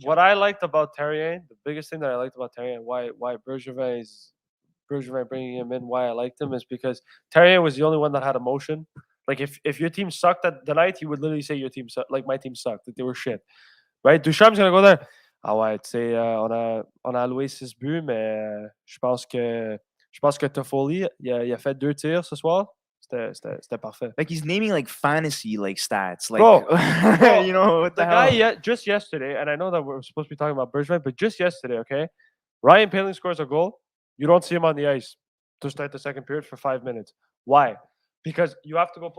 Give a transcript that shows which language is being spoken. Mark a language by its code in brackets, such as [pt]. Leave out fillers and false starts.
[en] What I liked about Terrier, the biggest thing that I liked about Terrier, why Bergevin bringing him in, why I liked him is because Terrier was the only one that had emotion. Like if your team sucked at the night, he would literally say your team sucked, like my team sucked, that they were shit. Right? Duchamp's gonna go there. [fr] Ah ouais, tu sais, on a alloué 6 buts, mais je pense que Toffoli, il a fait 2 tirs ce soir. C'était parfait. [en] like he's naming like fantasy like stats, like Bro, you know what The the guy hell? just yesterday, and I know that we're supposed to be talking about Bergevin, but just yesterday, okay, Ryan Paling scores a goal. You don't see him on the ice to start the second period for 5 minutes. Why? Because you have to go.